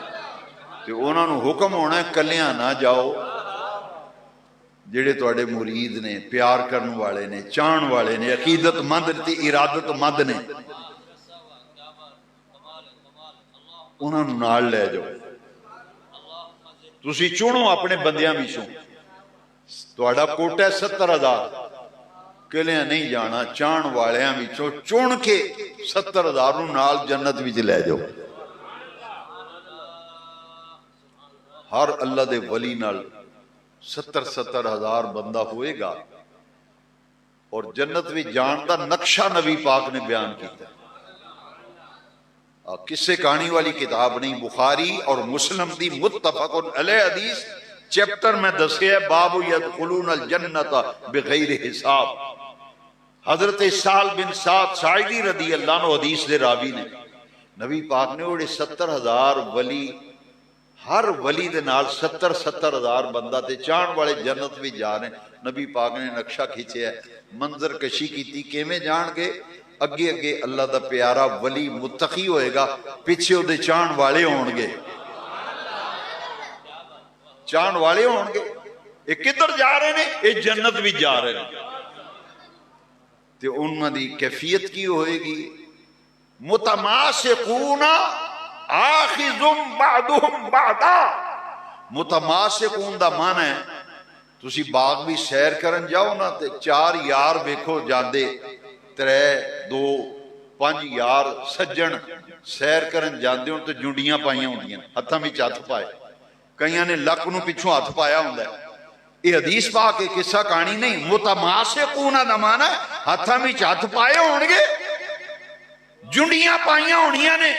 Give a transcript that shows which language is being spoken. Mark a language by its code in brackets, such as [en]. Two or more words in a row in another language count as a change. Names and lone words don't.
[pa] تے انہوں نے حکم ہونا ہے کلیاں نہ جاؤ، جڑے تواڈے مرید نے، پیار کرن والے نے، چاہن والے نے، عقیدت مند تے ارادت مند نے، انہاں نوں نال لے جاؤ۔ تسی چنو اپنے بندیاں وچوں، تواڈا کوٹا ہے 70,000، کلیاں نہیں جانا، چاہن والیاں وچوں چن کے 70,000 نوں نال جنت وچ لے جاؤ۔ ہر اللہ دے ولی نال 70,000 بندہ ہوئے گا، اور جنت وچ جان دا نقشہ نبی پاک نے بیان کیتا ہے۔ قصے کہانی والی کتاب نہیں، بخاری اور مسلم دی متفق علیہ حدیث، چیپٹر میں دسے ہے باب [ar] یدخلون الجنت بغیر حساب۔ [pa] حضرت سہل بن سعد ساعدی [ar] رضی اللہ عنہ [pa] حدیث دے راوی نے، نبی پاک نے اوڑے 70,000 ولی، ہر ولی دے نال 70,000 بندہ تے چاہن والے [ur] جنت بھی جا رہے ہیں۔ [pa] نبی پاک نے نقشہ کھینچے ہے، منظر کشی کیتی، کیویں جان گے؟ اگے اگے اللہ دا پیارا ولی متقی ہوئے گا، پیچھے دے چاہن والے ہون گے، چاہن والے ہون گے۔ [ur] یہ کدھر جا رہے ہیں؟ یہ جنت بھی جا رہے ہیں۔ [pa] تے انہاں دی کیفیت کی ہوئے گی؟ [ar] متماسکون آخذم بعضهم بعضا۔ [pa] متماسکون دا معنی ہے تسی باغ بھی سیر کرن جاؤ نا تے 4 یار ویکھو جاندے، 3 2 5 یار سجن سیر کرن جاندے ہوں تو جنڈیاں پائیاں ہوندیاں، ہتھاں وچ ہتھ پائے، کئیاں نے لک نو پچھوں ہتھ پایا ہوندا ہے۔ [ur] یہ حدیث پاک ہے، قصہ کہانی نہیں۔ [pa] متماسکون دا معنی ہتھاں وچ ہتھ پائے ہون گے، جنڈیاں پائیاں ہونیاں نے۔